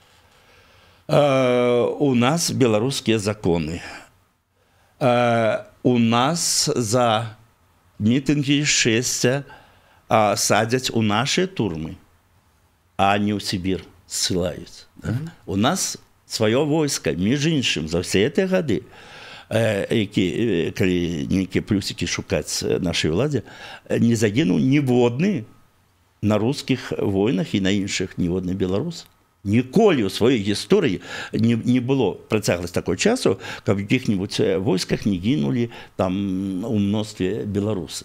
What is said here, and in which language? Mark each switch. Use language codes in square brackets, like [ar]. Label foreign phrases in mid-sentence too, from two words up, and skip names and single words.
[be] У нас беларускія законы. У нас за мітынгі шэсця садять у наши турмы, а не ў Сібір ссылаюць. [ru] Да? У нас свое войско, [be] між іншым, [ru] за все эти годы [be] які, калі нейкія плюсікі шукаць нашай уладзе, не загінуў ніводны на рускіх войнах і на іншых ніводны беларус. Ніколі ў сваёй гісторыі не было працягласць такой часу, каб у якіх-небудзь войсках не гінулі там у мностве беларусы.